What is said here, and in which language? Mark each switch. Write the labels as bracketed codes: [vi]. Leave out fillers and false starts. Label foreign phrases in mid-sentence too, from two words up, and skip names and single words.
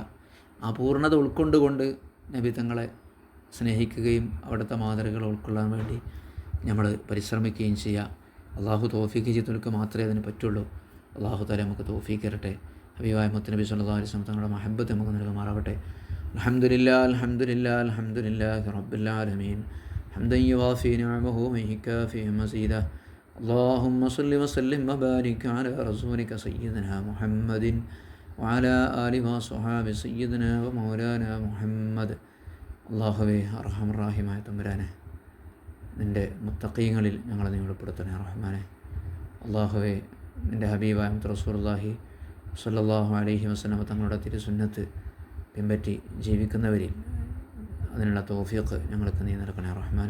[ml] ആ പൂർണ്ണത ഉൾക്കൊണ്ടുകൊണ്ട് നബി തങ്ങളെ സ്നേഹിക്കുകയും അവിടുത്തെ മാതൃകകൾ ഉൾക്കൊള്ളാൻ വേണ്ടി നമ്മൾ പരിശ്രമിക്കുകയും ചെയ്യുക. അള്ളാഹു തൗഫീഖ് ചെയ്തവർക്ക് മാത്രമേ അതിന് പറ്റുള്ളൂ. [ar] الله تعالى [ml] നമുക്ക് തൗഫീഖ് തരട്ടെ. ഹബീബായ മുത്ത് നബി [ar] صلى الله عليه وسلم [ml] തങ്ങളുടെ മഹബ്ബത്ത് നമുക്ക് നൽകുമാറാവട്ടെ. [ar] الحمد لله رب العالمين حمدا يوافي نعمه ويكافئ مزيده. اللهم صل وسلم وبارك على رسولك سيدنا محمد وعلى آله وصحابه سيدنا ومولانا محمد. [ml] അല്ലാഹുവേ അർഹമർ റഹീമായ തമ്പുരാനെ, നിൻ്റെ മുത്തഖീങ്ങളിൽ ഞങ്ങളെ നീ ഉൾപ്പെടുത്തണേ റഹ്മാനെ. അല്ലാഹുവേ, നിൻ്റെ ഹബീബായ [ar] رسول الله صلى الله عليه وسلم [ml] തങ്ങളുടെ തിരുസുന്നത്ത് പിൻപറ്റി ജീവിക്കുന്നവരിൽ അതിനുള്ള തൗഫീഖ് ഞങ്ങൾക്ക് നീ നൽകണേ റഹ്മാനെ.